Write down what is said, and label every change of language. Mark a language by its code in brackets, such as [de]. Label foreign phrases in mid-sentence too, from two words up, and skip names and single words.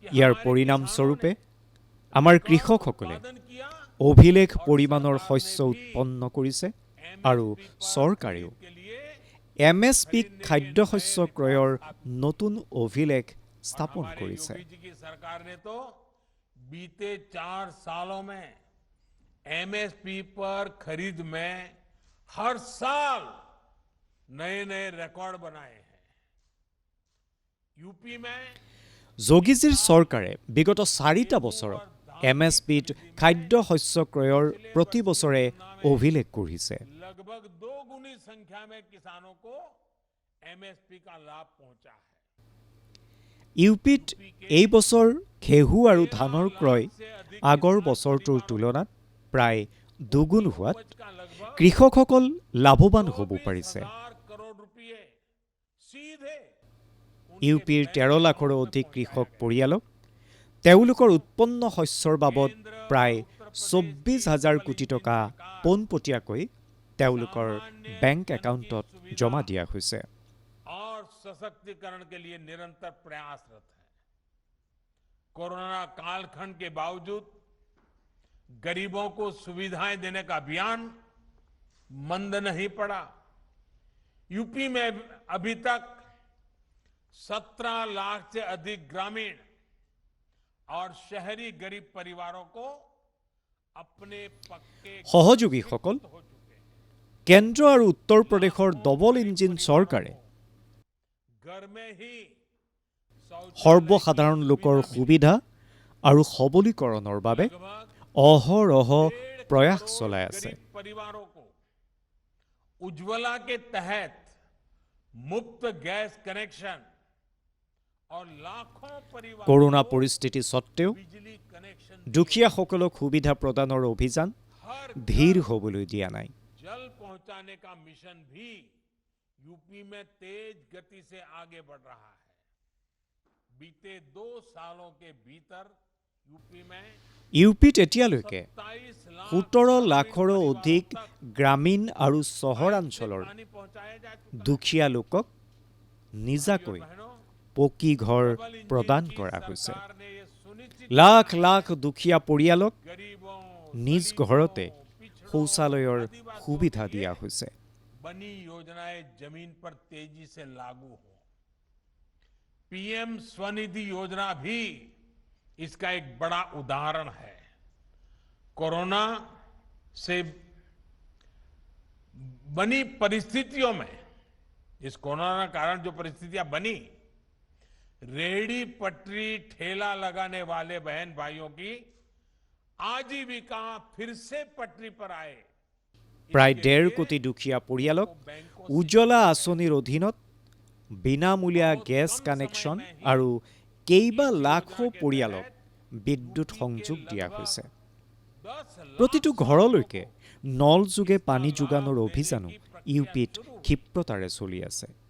[as] ইয়াৰ [hi] हमारे [as] পৰিণামস্বৰূপে [hi] किसानों [as] আমাৰ [hi] ने [as] কৃষকসকলে [hi] उत्पादन किया [as] অভিলেখ পৰিমাণৰ শস্য উৎপন্ন কৰিছে আৰু চৰকাৰেও [hi] के लिए [as] MSPক খাদ্যশস্য ক্ৰয়ৰ নতুন অভিলেখ স্থাপন [hi] हमारे [as] কৰিছে। [hi] योगी जी की सरकार ने तो बीते 4 सालों में एमएसपी पर खरीद में हर साल नए नए रिकॉर्ड बनाए हैं। यूपी में [as] যোগীজীৰ চৰকাৰে বিগত 4টা বছৰত MSPত খাদ্যশস্য ক্ৰয়ৰ প্ৰতি বছৰে অভিলেখ গঢ়িছে। [hi] लगभग 2 गुनी संख्या में किसानों को एमएसपी का लाभ पहुंचा है। [as] ইউপিত এই বছৰ ঘেঁহু আৰু ধানৰ ক্ৰয় আগৰ বছৰটোৰ তুলনাত প্ৰায় দুগুণ হোৱাত [hi] उपज का लगभग [as] কৃষকসকল লাভৱান হ'ব পাৰিছে। [hi] 24,000 करोड़ रुपए सीधे [as] ইউপিৰ 13 লাখৰো অধিক কৃষক পৰিয়ালক তেওঁলোকৰ উৎপন্ন শস্যৰ বাবদ প্ৰায় 24,000 কোটি টকা পোনপটীয়াকৈ তেওঁলোকৰ [en] bank account [as] জমা দিয়া হৈছে। [hi] और सशक्तिकरण के लिए निरंतर प्रयासरत है। कोरोना कालखंड के बावजूद गरीबों को सुविधाएं देने का अभियान मंद नहीं पड़ा। यूपी में अभी तक 17 लाख से अधिक ग्रामीण और शहरी गरीब परिवारों को अपने पक्के [as] সহযোগীসকল, [hi] हो चुके हैं। [as] কেন্দ্ৰ আৰু উত্তৰ প্ৰদেশৰ [en] double engine [as] চৰকাৰে [hi] घर में ही शौचालय [as] সৰ্বসাধাৰণ লোকৰ সুবিধা আৰু সবলীকৰণৰ বাবে [hi] लगभग [as] অহৰহ প্ৰয়াস চলাই আছে। [hi] गरीब परिवारों को उज्ज्वला के तहत मुफ्त [en] gas connection [hi] और लाखों परिवारों [as] কৰোণা [hi] को [as] পৰিস্থিতি সত্ত্বেও [hi] बिजली कनेक्शन [as] দুখীয়াসকলক সুবিধা প্ৰদানৰ অভিযান [hi] हर [as] ধীৰ হ'বলৈ দিয়া নাই। [hi] जल पहुंचाने का मिशन भी यूपी में तेज गति से आगे बढ़ रहा है। बीते 2 सालों के भीतर यूपी में [as] ইউপিত এতিয়ালৈকে 27 17 লাখৰো অধিক গ্ৰামীণ আৰু চহৰাঞ্চলৰ [hi] पानी पहुंचाया जा चुका है। [as] দুখীয়া লোকক নিজাকৈ [hi] बहनों, [as] পকী ঘৰ [en] double engine [as] প্ৰদান [hi] की [as] কৰা হৈছে। [hi] सरकार ने ये सुनिश्चित [as] লাখ লাখ দুখীয়া পৰিয়ালক [hi] गरीबों, [as] নিজ [hi] दलितों, [as] ঘৰতে [hi] पिछड़ों, [as] শৌচালয়ৰ [hi] आदिवासियों [as] সুবিধা [hi] के लिए [as] দিয়া হৈছে। [hi] बनी योजनाएं जमीन पर तेजी से लागू हो। पीएम स्वनिधि योजना भी इसका एक बड़ा उदाहरण है। कोरोना से बनी परिस्थितियों में, इस कोरोना के कारण जो परिस्थितियां बनी, रेहड़ी पटरी ठेला लगाने वाले बहन भाइयों की आजीविका फिर से पटरी पर आए। [as] প্ৰায় 1.5 কোটি দুখীয়া পৰিয়ালক উজ্জ্বলা আঁচনিৰ অধীনত বিনামূলীয়া [en] gas connection [as] আৰু কেইবা লাখো পৰিয়ালক বিদ্যুৎ সংযোগ দিয়া হৈছে। প্ৰতিটো ঘৰলৈকে নল যোগে পানী যোগানৰ অভিযানো ইউপিত ক্ষিপ্ৰতাৰে চলি আছে।